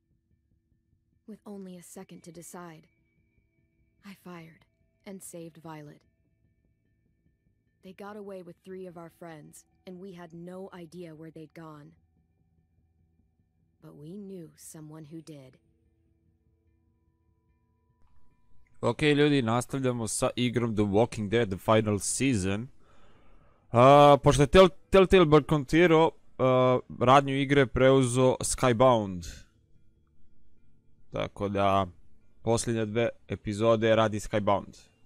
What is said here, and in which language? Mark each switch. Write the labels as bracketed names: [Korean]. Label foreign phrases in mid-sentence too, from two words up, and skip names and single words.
[English] With only a second to decide, I fired and saved Violet. They got away with 3 of our friends, and we had no idea where they'd gone. But we knew someone who did. [Croatian] Ok, ljudi, nastavljamo sa igrom The Walking Dead, The Final Season. Pošto je Telltale bojkotirao radnju igre, preuzeo Skybound. Tako da, posljednje 2 epizode radi Skybound.